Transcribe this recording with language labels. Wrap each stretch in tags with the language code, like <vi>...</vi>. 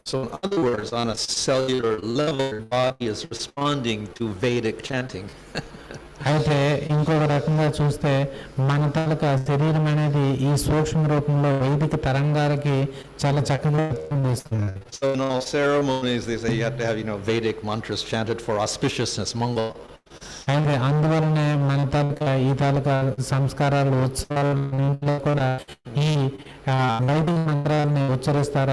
<en>So in other words, on a cellular level, your body is responding to Vedic chanting.</en> <te>అయితే ఇంకొక రకంగా చూస్తే మన తాలూకా శరీరం అనేది ఈ సూక్ష్మ రూపంలో వైదిక తరంగాలకి చాలా చక్కగా ఇస్తుంది.</te> <en>So in all ceremonies, they say you have to have, Vedic mantras chanted for auspiciousness, Mangala.</en> <te>అయితే అందువలనే మన తాలూకా ఈ తాలూకా సంస్కారాలు ఉత్సవాలలో కూడా ఈ వైదిక మంత్రాలని ఉచ్చరిస్తారు.</te>